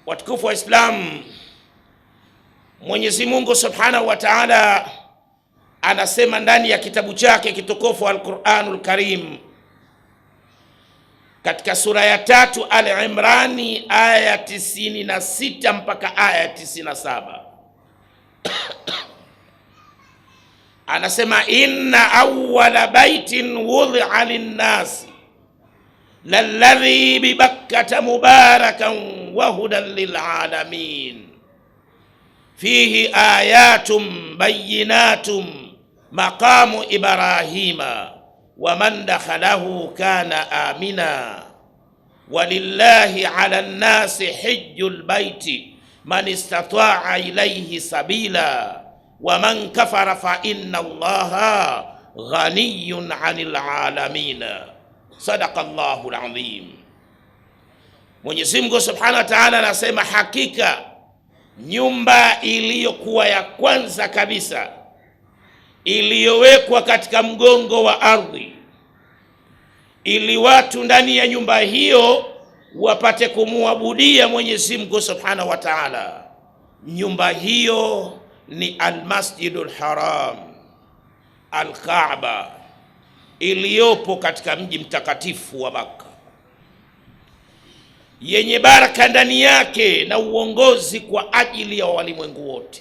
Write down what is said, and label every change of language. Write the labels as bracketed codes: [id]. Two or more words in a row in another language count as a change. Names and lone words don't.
[sw] Watukufu wa Islam, Mwenyezi Mungu [ar] سبحانه وتعالى [sw] anasema ndani ya kitabu chake kitukufu Al-Qur'anul Karim katika sura ya 3 Al-Imran aya ya 96 mpaka aya ya 97. [ar] Anasema إن أول بيت وضع للناس للذي ببكة مباركا وهدى للعالمين فيه آيات بينات مقام إبراهيم ومن دخله كان آمنا ولله على الناس حج البيت من استطاع إليه سبيلا ومن كفر فإن الله غني عن العالمين. صدق الله العظيم. [sw] Mwenyezi Mungu [ar] سبحانه وتعالى [sw] anasema hakika nyumba iliyokuwa ya kwanza kabisa iliyowekwa katika mgongo wa ardhi ili watu ndani ya nyumba hiyo wapate kumuabudia Mwenyezi Mungu [ar] سبحانه وتعالى, [sw] nyumba hiyo ni Al-Masjidul Haram, Al-Kaaba, iliyopo katika mji mtakatifu wa Makka, yenye baraka ndani yake na uongozi kwa ajili ya walimwengu wote.